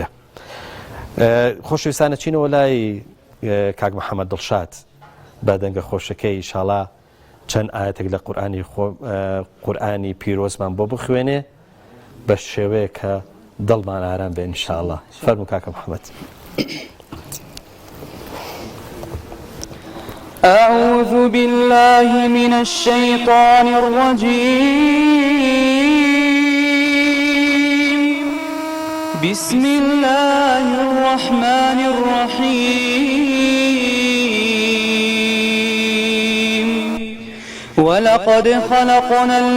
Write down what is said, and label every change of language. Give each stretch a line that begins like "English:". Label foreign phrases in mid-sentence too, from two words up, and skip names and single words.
Central Kurdish: خۆشەویستانە چینەوە لای کاک محەممەد دڵشاد بە دەنگە خۆشەکەی ئینشاڵا چەند ئاەتێک لە قورئانی پیرۆزمان بۆ بخوێنێ بە شێوەیە کە دڵمان ئارام بێ ئینشاءڵڵا. فەرموو کاکە محەممەد.
Arabic: أعوذ بالله من الشيطان الرجيم بسم الله الرحمن الرحيم ولقد خلقنا